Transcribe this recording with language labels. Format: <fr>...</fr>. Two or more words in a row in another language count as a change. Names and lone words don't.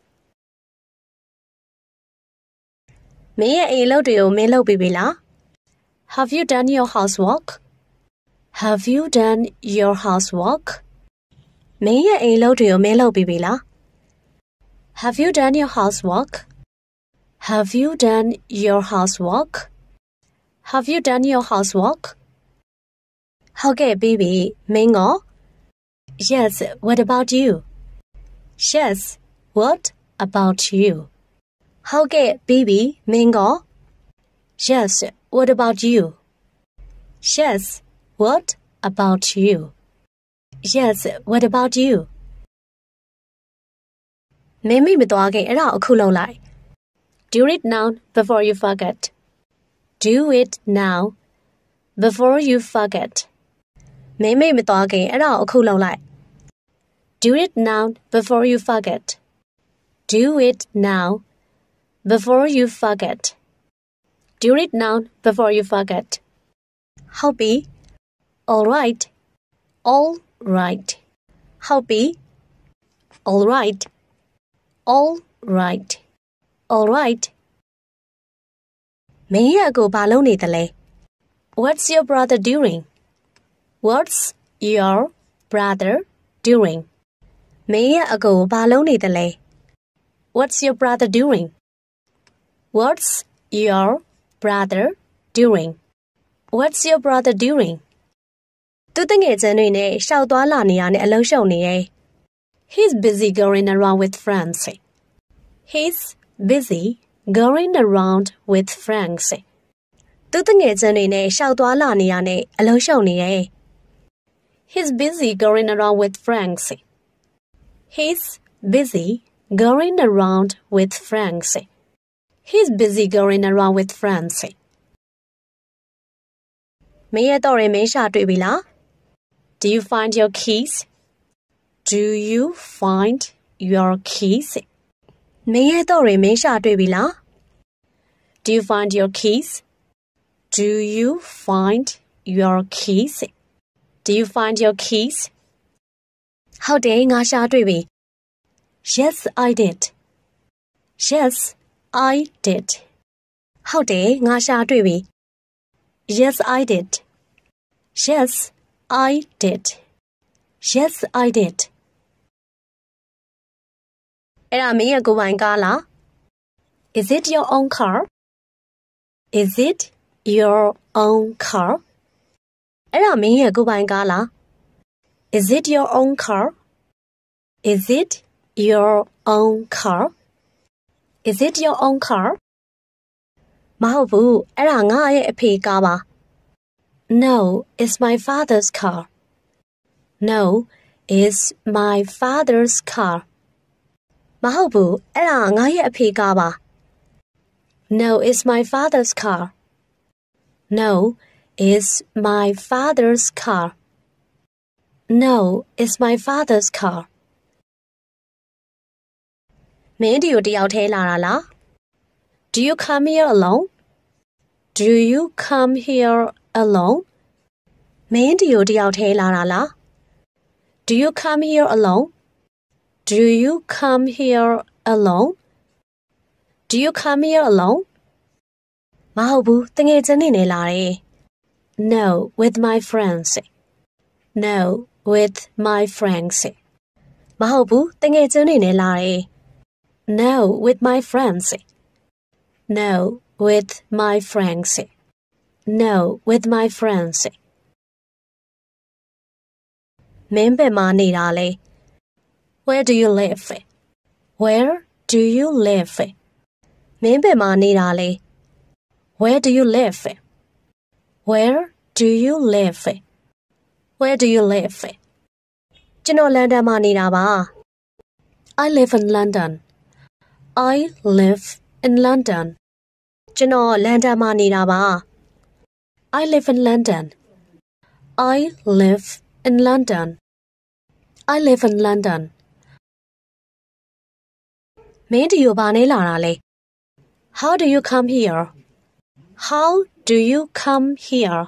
<my>မင်းရဲ့အိမ်လုပ်တွေကိုမင်းလုပ်ပြီးပြီလား</my> <en>Have you done your housework Have you done your housework</en> <my>မင်းရဲ့အိမ်လုပ်တွေကိုမင်းလုပ်ပြီးပြီလား</my> <en>Have you done your housework Have you done your housework Have you done your housework</en> <my>ဟုတ်ကဲ့ပြီးပြီမင်းရော</my> <en>Yes what about you Yes what about you</en> <my>ဟုတ်ကဲ့ပြီးပြီမင်းရော</my> <en>Yes what about you Yes what about you Yes what about you</en> <my>မင်းမိမသွားခင်အဲ့ဒါအခုလုပ်လိုက်</my> <en>Do it now before you forget Do it now before you forget</en> <my>မင်းမိမသွားခင်အဲ့ဒါအခုလုပ်လိုက်</my> <en>Do it now before you forget Do it now before you forget Do it now before you forget</en> <my>ဟုတ်ပြီ</my> <en>All right All right</en> <my>ဟုတ်ပြီ</my> <en>All right All right All right</en> <my>မင်းရဲ့အကိုဘာလုပ်နေသလဲ</my> <en>What's your brother doing What's your brother doing မ</en> <my>င်းရဲ့အကိုဘာလုပ်နေသလဲ</my> <en>What's your brother doing What's your brother doing What's your brother doing</en> <my>သူတငယ်ချင်းတွေနဲ့ရှောက်သွားလာနေရနဲ့အလုံးရှုံနေရဲ့</my> <en>He's busy going around with friends He's busy going around with friends</en> <my>သူတငယ်ချင်းတွေနဲ့ရှောက်သွားလာနေရနဲ့အလုံးရှုံနေရဲ့</my> <en>He's busy going around with friends. He's busy going around with friends. He's busy going around with friends.</en> <my>မင်းရဲ့တော့ရင်မင်းရှာတွေ့ပြီလား</my> <en>Do you find your keys? Do you find your keys?</en> <my>မင်းရဲ့တော့ရင်မင်းရှာတွေ့ပြီလား</my> <en>Do you find your keys? Do you find your keys? Do you find your keys?</en> <my>ဟုတ်တယ်ငါရှာတွေ့ပြီ</my> <en>Yes, I did. Yes, I did.</en> <my>ဟုတ်တယ်ငါရှာတွေ့ပြီ</my> <en>Yes, I did. Yes, I did. Yes, I did.</en> <my>အဲ့ဒါမင်းရဲ့ကိုယ်ပိုင်ကားလား</my> <en>Is it your own car? Is it your own car?</en> <my>အဲ့ဒါမင်းရဲ့ကိုယ်ပိုင်ကားလား</my> <en>Is it your own car? Is it your own car? Is it your own car?</en> <my>မဟုတ်ဘူးအဲ့ဒါငါရဲ့အဖေကားပါ</my> <en>No, it's my father's car. No, it's my father's car.</en> <my>မဟုတ်ဘူးအဲ့ဒါငါရဲ့အဖေကားပါ</my> <en>No, it's my father's car. No, it's my father's car. No, it's my father's car.</en> <my>မင်းဒီကိုတယောက်ထဲလာတာလား</my> <en>Do you come here alone? Do you come here alone?</en> <my>မင်းဒီကိုတယောက်ထဲလာတာလား</my> <en>Do you come here alone? Do you come here alone? Do you come here alone?</en> <my>မဟုတ်ဘူးတငယ်ချင်းတွေနဲ့လာတယ်</my> <en>No, with my friends. No, with my friends.</en> <my>မဟုတ်ဘူးတငယ်ချင်းတွေနဲ့လာတယ်</my> <en>No, with my friends. No, with my friends. No, with my friends.</en> <my>မင်းဘယ်မှာနေတာလဲ</my> <en>Where do you live? Where do you live?</en> <my>မင်းဘယ်မှာနေတာလဲ</my> <en>Where do you live? Where do you live? Where do you live?</en> <my>ကျွန်တော်လန်ဒန်မှာနေတာပါ</my> <en>I live in London. I live in London.</en> <my>ကျွန်တော်လန်ဒန်မှာနေတာပါ</my> <en>I live in London. I live in London. I live in London. မင်းဒီကိုဘာနဲ့လာတာလဲ How do you come here? How do you come here?</en>